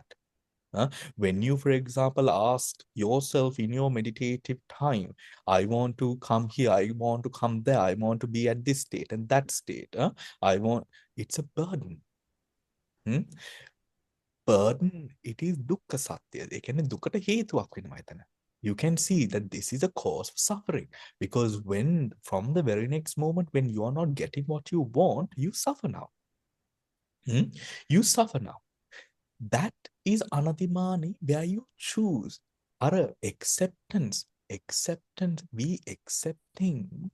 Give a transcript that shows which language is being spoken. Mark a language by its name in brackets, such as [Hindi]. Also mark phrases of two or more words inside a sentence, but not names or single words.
[English] When you, for example, ask yourself in your meditative time, I want to come here, I want to come there, I want to be at this state and that state. It's a burden. Burden, it is [Pali] dukkha satya. [Sinhala] ඒ කියන්නේ දුකට හේතුවක් වෙනවා එතන. [English] You can see that this is a cause for suffering, because when from the very next moment when you are not getting what you want, you suffer now. You suffer now. That is Anatimani, where you choose. Acceptance, we accept things.